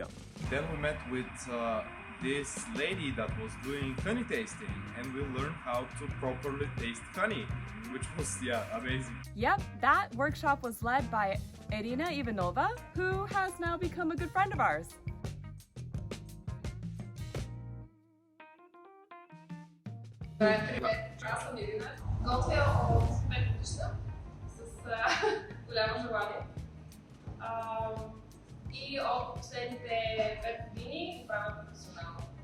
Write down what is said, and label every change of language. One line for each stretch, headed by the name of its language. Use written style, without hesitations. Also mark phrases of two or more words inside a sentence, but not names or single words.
English: Then we met with this lady that was doing honey tasting, and we learned how to properly taste honey, which was, amazing. Yep, that workshop was led by Irina Ivanova, who has now become a good friend of ours.
Bulgarian: Привет, аз съм Ирина. Готвя от 5 годишна с голямо желание. И от последните 5 години правя професионално.